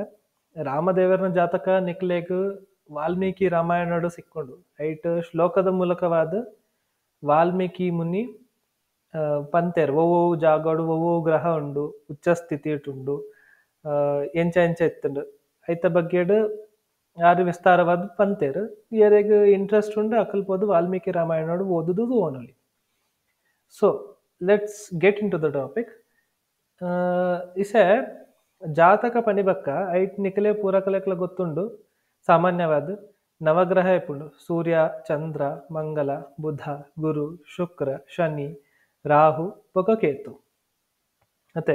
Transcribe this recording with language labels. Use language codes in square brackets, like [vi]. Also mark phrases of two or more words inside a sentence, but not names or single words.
[tcy] ರಾಮದೇವರ್ನ ಜಾತಕ ನಿಕ್ಲೆಗ್ ವಾಲ್ಮೀಕಿ ರಾಮಾಯಣಡು ಸಿಕ್ಕೊಂಡು ಐಟ್ ಶ್ಲೋಕದ ಮೂಲಕವಾದ ವಾಲ್ಮೀಕಿ ಮುನಿ ಪಂತೆರ್ ಒವ್ವು ಜಾಗಡು ಒವ್ವು ಗ್ರಹ ಉಂಡು, ಉಚ್ಚ ಸ್ಥಿತಿ ಇಟ್ಟುಂಡು, ಎಂಚ ಎಂಚ ಎತ್ತುಂಡು ಐತ ಬಗ್ಗೆಡ್ ಯಾರು ವಿಸ್ತಾರವಾದ ಪಂತೆರ್ ಎರೆಗ್ ಇಂಟ್ರೆಸ್ಟ್ ಉಂಡು ಅಕಲ್ಪೋದು ವಾಲ್ಮೀಕಿ ರಾಮಾಯಣಡು ಓದುದು ಓನಲಿ. [en] So let's get in to the topic. [tcy] ಇಸೆ ಜಾತಕ ಪಣಿಬಕ್ಕ ಐಟ್ ನಿಕಲೆ ಪೂರಕಲೆಕ್ಲ ಗೊತ್ತುಂಡು ಸಾಮಾನ್ಯವಾದ ನವಗ್ರಹ ಇಪ್ಪುಂಡು. ಸೂರ್ಯ, ಚಂದ್ರ, ಮಂಗಲ, ಬುಧ, ಗುರು, ಶುಕ್ರ, ಶನಿ, ರಾಹು ಬೊಕ ಕೇತು ಅತೆ.